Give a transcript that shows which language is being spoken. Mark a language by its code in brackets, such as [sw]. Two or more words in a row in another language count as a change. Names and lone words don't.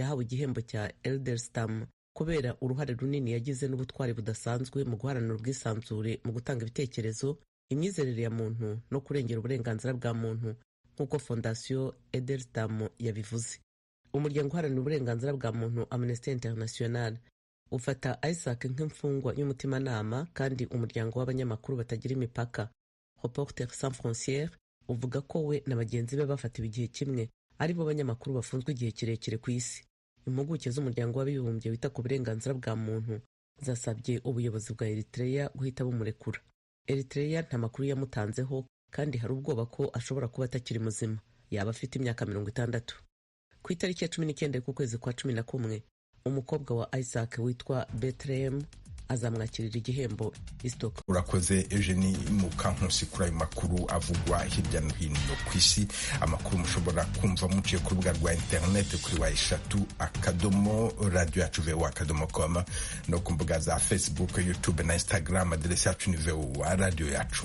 [rw] Isaac yahawe igihembo cya Eldelstam kubera uruhare runini yagize n'ubutwari budasanzwe mu guharanira ubwisanzure mu gutanga ibitekerezo, imyizerere ya muntu no kurengera uburenganzira bwa muntu nk'uko fondasiyo Edelstam yabivuze. Umuryango uharanira uburenganzira bwa muntu Amnesty International ufata Isaac nk'imfungwa y'umutimanama, kandi umuryango w'abanyamakuru batagira imipaka Reporters sans frontières uvuga ko we na bagenzi be bafatiwe igihe kimwe ari bo banyamakuru bafunzwe igihe kirekire ku isi. Impuguke z'umuryango w'abibumbye wita ku burenganzira bwa muntu zasabye ubuyobozi bwa Eritrea guhita bumurekura. Eritrea nta makuru yamutanzeho, kandi hari ubwoba ko ashobora kuba atakiri muzima, yaba afite imyaka 60. Ku itariki ya 19 kwezi kwa 11 umukobwa wa Isaac witwa Bethlehem azamwakirira igihembo Stockholm. Urakoze Eugenie Mukankusi kuri ayo makuru avugwa hirya no hino ku isi. Amakuru mushobora kumva muciye ku rubuga rwa interineti kuri wa3.radio.com no ku mbuga za Facebook, YouTube na Instagram. Aderesi yacu ni VOA Radio Yacu.